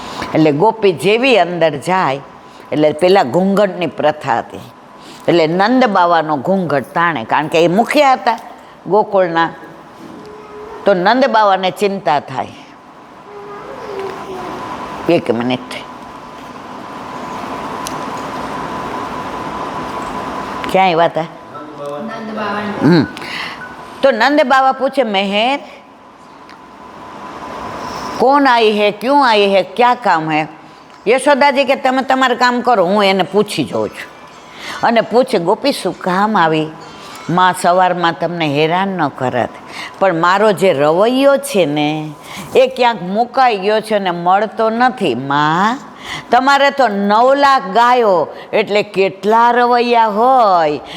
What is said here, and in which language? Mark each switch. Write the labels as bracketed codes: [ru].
[gu] એટલે ગોપી જેવી અંદર જાય એટલે પેલા ઘૂંઘટની પ્રથા હતી, એટલે નંદ બાવાનો ઘૂંઘટ તાણે, કારણ કે એ મુખિયા હતા ગોકુળના. તો નંદ બાવાને ચિંતા થાય, એક મિનિટ, ક્યાં આવ્યા હતા? તો નંદ બાવા પૂછે, મહેર [hi] कौन आई है, क्यों आई है, क्या काम है? [gu] યશોદાજી કે તમે તમારું કામ કરો, હું એને પૂછી જોઉં છું. અને પૂછે, ગોપી શું કામ આવી? માં સવારમાં તમને હેરાન ન કરત, પણ મારો જે રવૈયો છે ને એ ક્યાંક મુકાઈ ગયો છે ને મળતો નથી. માં તમારે તો 9 લાખ ગાયો એટલે કેટલા રવૈયા હોય?